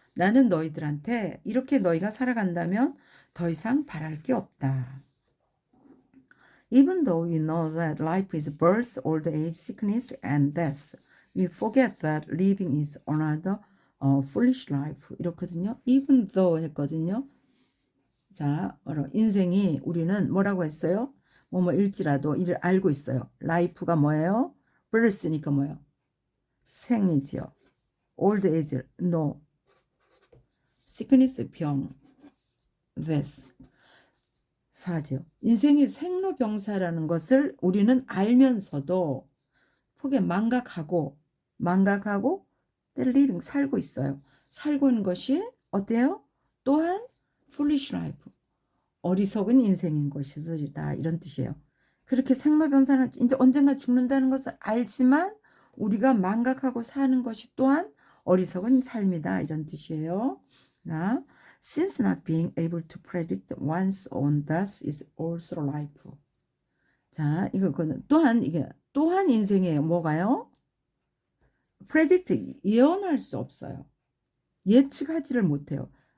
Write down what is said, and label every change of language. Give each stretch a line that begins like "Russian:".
Korean: 나는 너희들한테 이렇게 너희가 살아간다면 더 이상 바랄 게 없다.
English: Even though we know that life is birth, old age, sickness, and death, we forget that living is another foolish life.
Korean: 이렇거든요.
English: Even though
Korean: 했거든요. 자, 인생이 우리는 뭐라고 했어요? 일지라도 이를 알고 있어요. life가 뭐예요? birth니까 뭐예요?
English: 생이지요. old age, no. sickness, 병. death. 사죠.
Korean: 인생이 생로병사라는 것을 우리는 알면서도 망각하고 living, 살고 있어요. 살고 있는 것이 어때요? 또한
English: foolish life,
Korean: 어리석은 인생인 것이다. 이런 뜻이에요. 그렇게 생로병사는 이제 언젠가 죽는다는 것을 알지만 우리가 망각하고 사는 것이 또한 어리석은 삶이다. 이런 뜻이에요.
English: 자, since not being able to predict one's own death is also life.
Korean: 자, 이거는 또한 인생이에요. 뭐가요? predict, 예언할 수 없어요. 예측하지를 못해요.